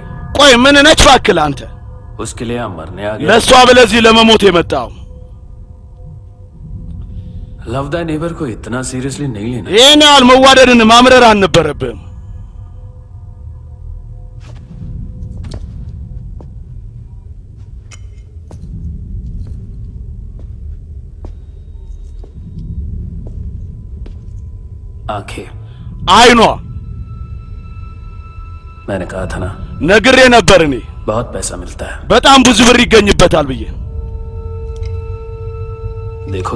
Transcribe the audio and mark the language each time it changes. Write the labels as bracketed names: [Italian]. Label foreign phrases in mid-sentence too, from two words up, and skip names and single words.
[Amharic] ቆይ ምን ነች ባክል አንተ? [Hindi] उसके लिए हम मरने आ गए [Amharic] ለሷ በለዚህ ለመሞት የመጣው [English] love the neighbour [Hindi] को इतना सीरियसली नहीं लेना [Amharic] ይሄን ያህል መዋደድን ማምረር አልነበረብህም። [Hindi] आंखें [Amharic] አይኗ [Hindi] मैंने कहा था ना [Amharic] ነግሬ ነበር እኔ [Hindi] बहुत पैसा मिलता है [Amharic] በጣም ብዙ ብር ይገኝበታል ብዬ። [Hindi] देखोगे